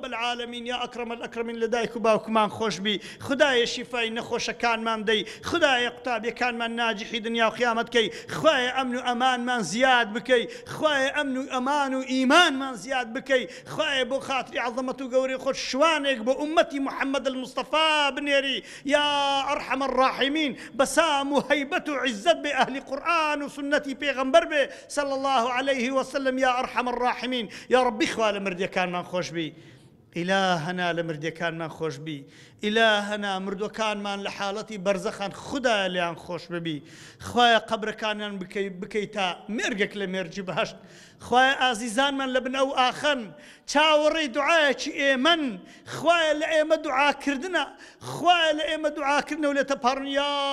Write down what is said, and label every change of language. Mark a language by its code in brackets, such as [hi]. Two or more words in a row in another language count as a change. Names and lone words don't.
[ckb] العالمین [ar] یا ئەکرەم الئەکرەمین [ckb] لە دایک و باوکمان خۆش بی خدایە شیفای نەخۆشەکانمان دەی خدایە قوتابیەکانمان ناجحی دنیا و قیامەت کەی خوایە ئەمن و ئەمانمان زیاد بکەی خوایە ئەمن و ئەمان و ئیمانمان زیاد بکەی خوایە بۆ خاتری عەظەمەت و گەورەی خۆت شوانێک بۆ ئومەتی محەممەد المستەفا بنێری [ar] یا ئەرحەم الراحمین [ckb] بەسام و هەیبەت و عیزەت بێ ئەهلی قورئان و سنەتی پێغەمبەر بێ [ar] صلى الله عليه وسلم یا ئەرحەم الراحمین [ckb] یا ربی خوا لە مردیەکانمان خۆش بی ئیلاهەنا لە مردیەکانمان خۆش بی ئیلاهەنا مردوەکانمان لە حاڵەتی بەرزەخان خودایە لیان خۆش ببی خوایە قەبرەکانیان بکەی تا مێرگێک لە مێرجی بەهەشت خوایە ئازیزانمان لە بن ئەو ئاخەن چاوەڕێی دوعایەکی ئێمەن خوایە لە ئێمە دوعاکردنە خوایە لە ئێمە دوعاکردنە و لێتە پەڕن یا